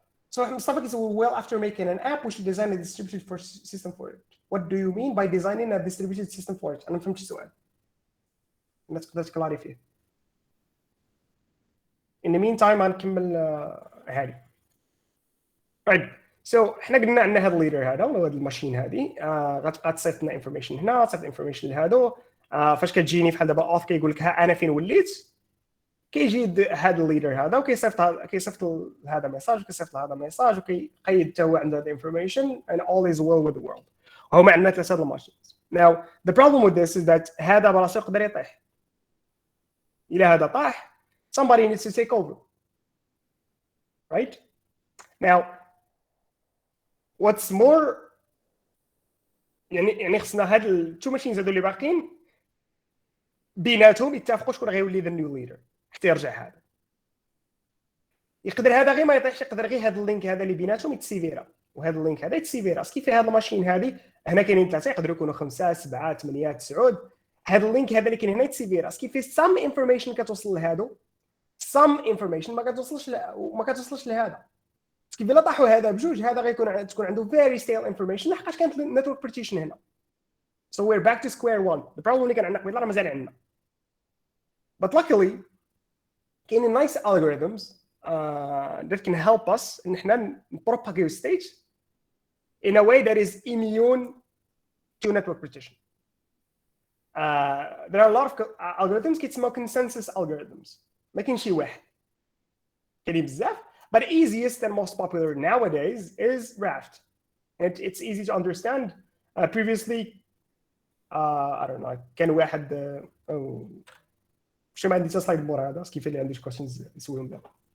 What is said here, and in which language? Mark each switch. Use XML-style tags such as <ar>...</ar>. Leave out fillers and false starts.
<en>So Mustafa says, well, after making an app, we should design a distributed system for it. What do you mean by designing a distributed system for it?</en> <ar>أنا ما فهمتش السؤال. الناس تقدر تكلاريفي.</ar> <en>In the meantime,</en> <ar>غنكمل هذه.</ar> <en>Right.</en> <ar>So احنا قلنا عندنا هذا الليدر هذا ولا هذا الماشين هذه غتصيفط لنا انفورميشن هنا تصيفط انفورميشن لهادو. فاش كتجيني بحال دابا اوث كيقول لك ها انا فين وليت كيجي هذا الليدر هذا وكيصيفط هذا ميساج وكيصيفط هذا ميساج وكيقيد حتى هو عنده هذا انفورميشن</ar> <en>and all is well with the world.</en> <ar>هما عندنا 3 الماشينز.</ar> <en>Now the problem with this is that</en> <ar>هذا براسو يقدر يطيح. الى هذا طاح</ar> <en>somebody needs to take over. Right? Now what's more</en> <ar>يعني خصنا هاد التو ماشينز هادو اللي باقيين بيناتهم يتفقوا شكون غيولي</ar> <en>the new leader</en> <ar>حتى يرجع هذا. يقدر هذا غير ما يطيحش، يقدر غير هذا اللينك هذا اللي بيناتهم يتسيفيرا، وهذا اللينك هذا يتسيفيرا. كيف هذا الماشين هذه هنا كاينين ثلاثه، يقدروا يكونوا 5 7 8 9. هذا اللينك هذا اللي كاين هنا يتسيفيرا. كيف</ar> <en>some information</en> <ar>كتوصل لهادو، سام انفورميشن ما كتوصلش لهذا. كيف الا طاحوا هذا بجوج، هذا غيكون تكون عنده</ar> <en>very stale information</en> <ar>لحقاش كانت النتورك بارتيشن هنا.</ar> <en>So we're back to square one. The problem</en> <ar>اللي كان عندنا قبيله راه مازال عندنا.</ar> <en>But luckily كاينين nice algorithms that can help us</en> <ar>ان احنا</ar> <en>propagate state in a way that is immune to network partition. There are a lot of algorithms</en> <ar>كيتسموا</ar> <en>consensus algorithms.</en> <ar>ما كاين شي واحد، كاينين بزاف.</ar> <en>But easiest and most popular nowadays is Raft. It's easy to understand. Previously, I don't know,</en> <ar>كان واحد شو ما عندي سلايد مور هذا كيف اللي عندي questions يسولهم دابا.</ar>